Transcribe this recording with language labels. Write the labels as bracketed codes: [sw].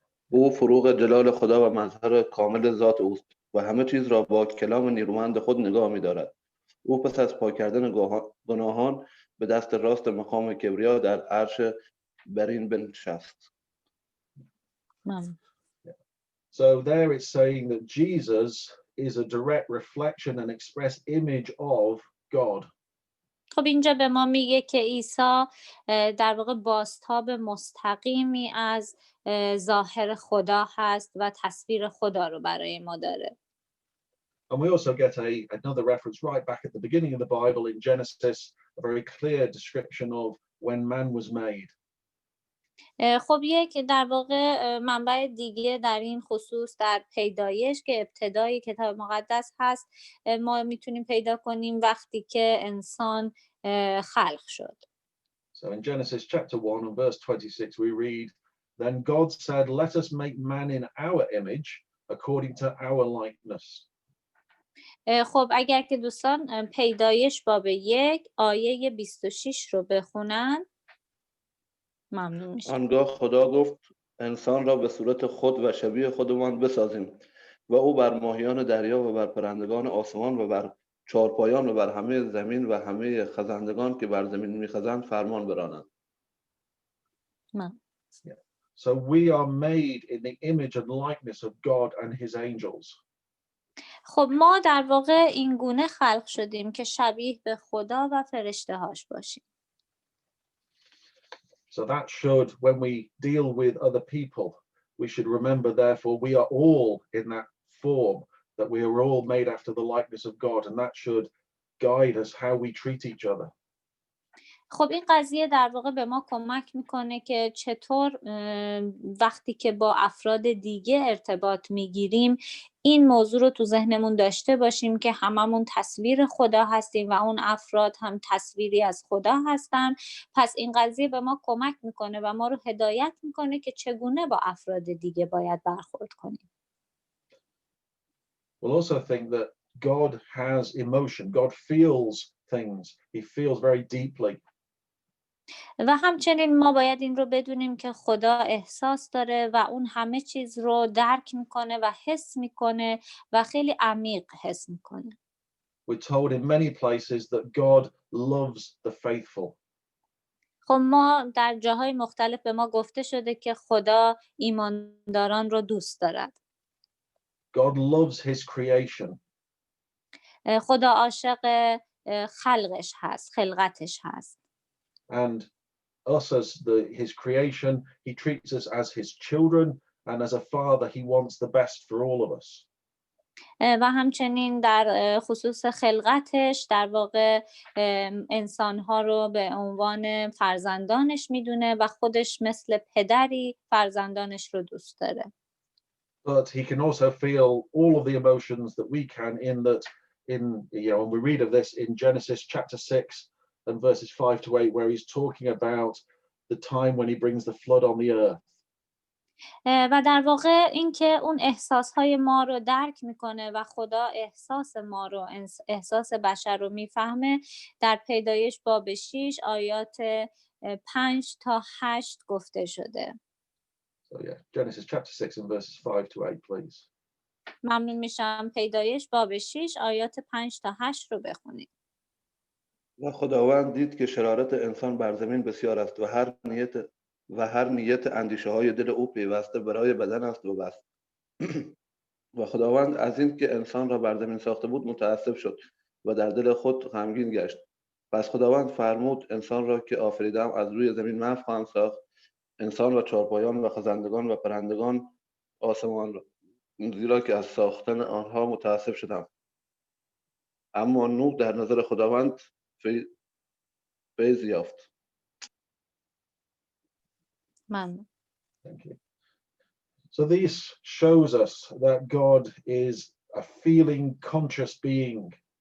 [fa] او فروغ جلال خدا و مظهر کامل ذات اوست و همه چیز را با کلام نیرومند خود نگاه می‌دارد. او پس از پاک کردن گناهان به دست راست مقام کبریا در عرش برین بنشست. [en] So there it's saying that Jesus is a direct reflection and express image of God. [fa] خب اینجا به ما میگه که عیسی در واقع بازتاب مستقیمی از ظاهر خدا هست و تصویر خدا رو برای ما داره. [en] And we also get another reference right back at the beginning of the Bible in Genesis, a very clear description of when man was made. [fa] خب یک در واقع منبع دیگه در این خصوص در پیدایش که ابتدای کتاب مقدس هست ما میتونیم پیدا کنیم وقتی که انسان خلق شد. [en] So in Genesis chapter 1 and verse 26 we read, then God said, let us make man in our image according to our likeness. [fa] خب اگر که دوستان پیدایش باب 1 آیه 26 رو بخونن ممنون میشم. آنگاه خدا گفت انسان را به صورت خود و شبیه خودمان بسازیم و او بر ماهیان دریا و بر پرندگان آسمان و بر چارپایان و بر همه زمین و همه خزندگان که بر زمین میخزند فرمان براند. [en] So we are made in the image and likeness of God and his angels. [fa] خب ما در واقع این گونه خلق شدیم که شبیه به خدا و فرشته هاش باشیم. [en] So that should, when we deal with other people, we should remember, therefore, we are all in that form, that we are all made after the likeness of God, and that should guide us how we treat each other. [fa] خب این قضیه در واقع به ما کمک میکنه که چطور وقتی که با افراد دیگه ارتباط میگیریم این موضوع رو تو ذهنمون داشته باشیم که هممون تصویر خدا هستیم و اون افراد هم تصویری از خدا هستن. پس این قضیه به ما کمک میکنه و ما رو هدایت میکنه که چگونه با افراد دیگه باید برخورد کنیم. [en] We'll also think that God has emotion. God feels things. He feels very deeply. [fa] و همچنین ما باید این رو بدونیم که خدا احساس داره و اون همه چیز رو درک میکنه و حس میکنه و خیلی عمیق حس میکنه. [en] We're told in many places that God loves the faithful. [fa] خب ما در جاهای مختلف به ما گفته شده که خدا ایمانداران رو دوست دارد. [en] God loves his creation. [fa] خدا عاشق خلقش هست، خلقتش هست. [en] And us as his creation, he treats us as his children, and as a father he wants the best for all of us. [fa] و همچنین در خصوص خلقتش در واقع انسانها رو به عنوان فرزندانش میدونه و خودش مثل پدری فرزندانش رو دوست داره. [en] But he can also feel all of the emotions that we can when we read of this in Genesis chapter 6 and verses 5 to 8, where he's talking about the time when he brings the flood on the earth. [fa] و در واقع این که اون احساسهای ما رو درک میکنه و خدا احساس ما رو احساس بشر رو میفهمه در پیدایش باب 6 آیات 5 تا 8 گفته شده. [en] So yeah, Genesis chapter 6 and verses 5 to 8, please. [fa] ممنون میشم. پیدایش باب 6 آیات 5 تا 8 رو بخونید. و خداوند دید که شرارت انسان بر زمین بسیار است و هر نیت اندیشه های دل او پیوسته برای بدن است و بس. و خداوند از این که انسان را بر زمین ساخته بود متأسف شد و در دل خود غمگین گشت. پس خداوند فرمود انسان را که آفریدم از روی زمین محو خواهم ساخت، انسان و چارپایان و خزندگان و پرندگان آسمان را، زیرا که از ساختن آنها متأسف شدم. اما نوح در نظر خداوند فیض یافت. ممنون. [en] Thank you. So this shows us that God is a feeling conscious being.